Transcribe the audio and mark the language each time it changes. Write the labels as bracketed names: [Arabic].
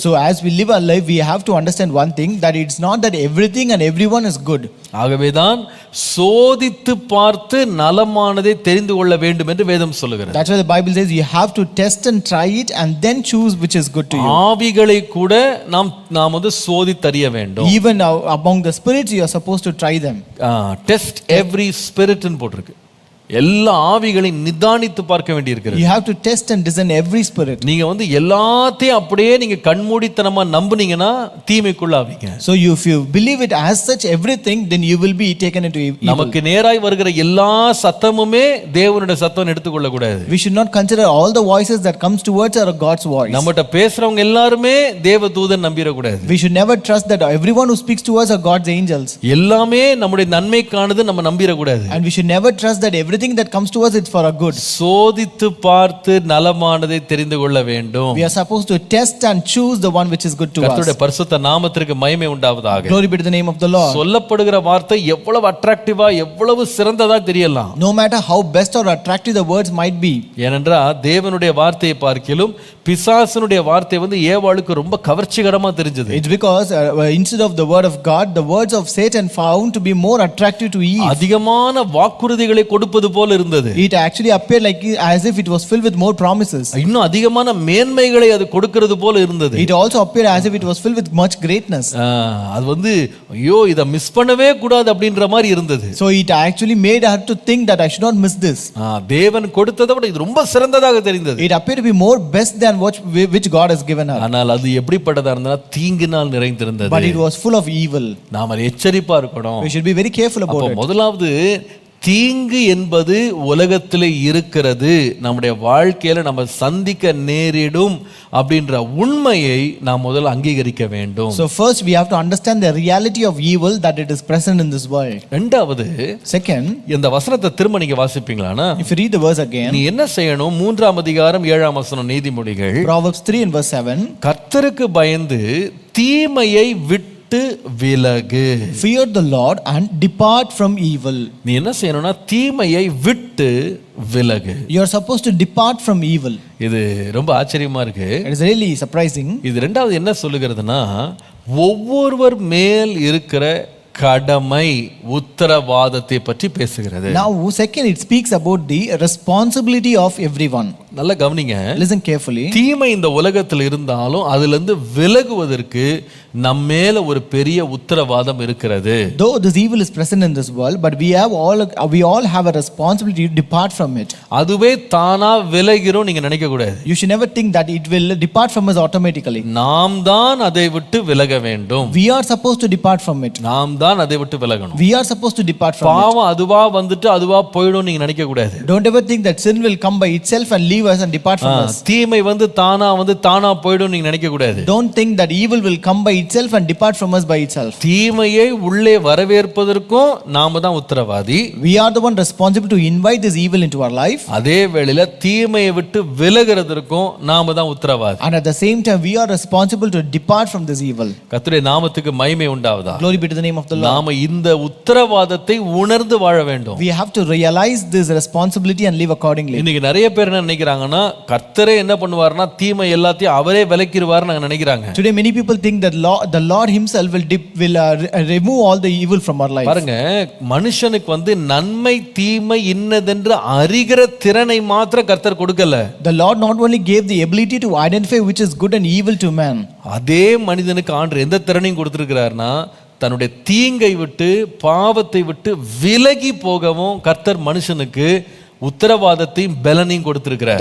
[English] So as we live our life, we have to understand one thing, that it's not that everything and everyone is good. [Tamil] ஆகவேதான் சோதித்து பார்த்து நலமானதை தெரிந்து கொள்ள வேண்டும் என்று வேதம் சொல்லுகிறது. [English] That's why the Bible says you have to test and try it and then choose which is good to you. [Tamil] ஆவிகளை கூட நாம் வந்து சோதித்தறிய வேண்டும். [English] Even among the spirits you are supposed to try them. Test every spirit [Tamil] ன்னு போட்டிருக்கு. எல்லா ஆவிகளையும் நிதானித்து பார்க்க வேண்டியிருக்கிறது. [English] You have to test and discern every spirit. [Tamil] நீங்க எல்லாத்தையும் அப்படியே நீங்க கண்மூடித்தனமா நம்புனீங்கன்னா தீமைக்குள்ள ஆவீங்க. [English] So if you believe it as such everything, then you will be taken into evil. [Tamil] நமக்கு நேராய் வருகிற எல்லா சத்தமுமே தேவனுடைய சத்தம் எடுத்துக்கொள்ள கூடாது. [English] We should not consider all the voices that comes towards are God's voice. [Tamil] நம்மட்ட பேசுறவங்க எல்லாருமே தேவதூதன் நம்பிர கூடாது. [English] We should never trust that everyone who speaks to us are God's angels. [Tamil] எல்லாமே நம்முடைய நன்மைக்கானது நம்ம நம்பிர கூடாது. [English] And we should never trust that everything that comes to us is for our good. [Tamil] சோதித்து பார்த்து நலமானதை தெரிந்து கொள்ள வேண்டும். [English] We are supposed to test and choose the one which is good to us. [Tamil] கர்த்தருடைய பரிசுத்த நாமத்திற்கு மகிமை உண்டாவதாக. [English] Glory be to the name of the Lord. [Tamil] சொல்லப்படுகிற வார்த்தை எவ்வளவு அட்ராக்டிவா எவ்வளவு சிறந்ததா தெரியலாம். [English] No matter how best or attractive the words might be. [Tamil] ஏனென்றால் தேவனுடைய வார்த்தையை பார்க்கிலும் பிசாசனுடைய வார்த்தை ஏவாளுக்கு ரொம்ப கவர்ச்சிகரமா தெரிஞ்சது. [English] It's because instead of the word of God, the words of Satan found to be more attractive to Eve. [Tamil] அதிகமான வாக்குறுதிகளை கொடுப்பது போல இருந்தது. [English] It actually appeared like as if it was filled with more promises. [Tamil] இன்னும் அதிகமான மேன்மைகளை அது கொடுக்கிறது போல இருந்தது. [English] It also appeared as if it was filled with much greatness. [Tamil] அது ஐயோ இத மிஸ் பண்ணவே கூடாது அப்படின்ற மாதிரி இருந்தது. [English] So it actually made her to think that I should not miss this. [Tamil] தேவன் கொடுத்ததை விட இது ரொம்ப சிறந்ததாக தெரிந்தது. [English] It appeared to be more best than which God has given her. [Tamil] ஆனால் அது எப்படிப்பட்டதா இருந்ததா தீங்கினால் நிறைந்திருந்தது. [English] But it was full of evil. [Tamil] நாம எச்சரிப்பா இருக்கணும். [English] We should be very careful about it. [Tamil] முதலாவது தீங்கு என்பது உலகத்தில் இருக்கிறது, நம்முடைய வாழ்க்கையில நம்ம சந்திக்க நேரிடும் அப்படின்ற உண்மையை நாம் முதல்ல அங்கீகரிக்க வேண்டும். [English] So first we have to understand the reality of evil that it is present in this world. [Tamil] இரண்டாவது, [English] second, [Tamil] இந்த வசனத்தை திரும்ப நீங்க வாசிப்பீங்களானா, [English] if you read the verse again, [Tamil] நீ என்ன செய்யணும்? 3ஆம் அதிகாரம் 7ஆம் வசனம் நீதிமொழிகள், [English] Proverbs 3 and verse 7, [Tamil] கர்த்தருக்கு பயந்து தீமையை விட்டு விலகு. [English] Fear the Lord and depart from evil. [Tamil] நீ என்ன செய்யணும்னா தீமையை விட்டு விலகு. [English] You are supposed to depart from evil. [Tamil] இது ரொம்ப ஆச்சரியமா இருக்கு. [English] It is really surprising. [Tamil] இது ரெண்டாவது என்ன சொல்லுகிறதுனா, ஒவ்வொருவர் மேல் இருக்கிற கடமை உத்தரவாதத்தை பற்றி பேசுகிறது. [English] Now second it speaks about the responsibility of everyone. [Tamil] நல்லா கவனிங்க. [English] Listen carefully. [Tamil] தீமை இந்த உலகத்தில் இருந்தாலும் அதிலிருந்து விலகுவதற்கு நம்ம மேல ஒரு பெரிய உத்தரவாதம் இருக்கிறது. [English] Though this evil is present in this world, but we all have a responsibility to depart from it. [Tamil] அதுவே தானா விலகிறோம் நீங்க நினைக்க கூடாது. [English] You should never think that it will depart from us automatically. [Tamil] நாம் தான் அதை விட்டு விலக வேண்டும். [English] We are supposed to depart from it. [Tamil] நாம் தான் அதை விட்டு விலகணும். [English] We are supposed to depart from it. [Tamil] பாவம் அதுவா வந்துட்டு அதுவா போய்டும் நீங்க நினைக்க கூடாது. [English] Don't ever think that sin will come by itself and leave us and depart from us. [Tamil] தீமை தானா போய்டும் நீங்க நினைக்க கூடாது. [English] Don't think that evil will come by itself and depart from us by itself. [Tamil] தீமையை உள்ளே வரவேற்பதற்கும் நாம தான் உத்தரவாதி. [English] We are the one responsible to invite this evil into our life. [Tamil] அதே வேளையில தீமையை விட்டு விலகிறதற்கும் நாம தான் உத்தரவாதி. [English] And at the same time we are responsible to depart from this evil. [Tamil] கர்த்தருடைய நாமத்துக்கு மகிமை உண்டாவதாக. [English] Glory be to the name of the Lord. [Tamil] நாம இந்த உத்தரவாதத்தை உணர்ந்து வாழ வேண்டும். [English] We have to realize this responsibility and live accordingly. [Tamil] இன்னைக்கு நிறைய பேர் என்ன நினைக்கிறாங்கன்னா, கர்த்தரே என்ன பண்ணுவார்னா தீமை எல்லாத்தையும் அவரே விலக்கிடுவார்னு நினைக்கிறாங்க. [English] Today many people think that the Lord himself will remove all the evil from our life. [Tamil] பாருங்க, மனுஷனுக்கு நன்மை தீமை இன்னதென்று அறிகிற திறனை மாத்திரம் கர்த்தர் கொடுக்கல. [English] The Lord not only gave the ability to identify which is good and evil to man. [Tamil] அதே மனிதனுக்கு ஆண்டவர் எந்த திறனையும் கொடுத்திருக்கிறார்னா, தன்னுடைய தீங்கை விட்டு பாவத்தை விட்டு விலகி போகவும் கர்த்தர் மனுஷனுக்கு உத்தரவாதத்தையும் பலனையும் கொடுத்திருக்கிறார்.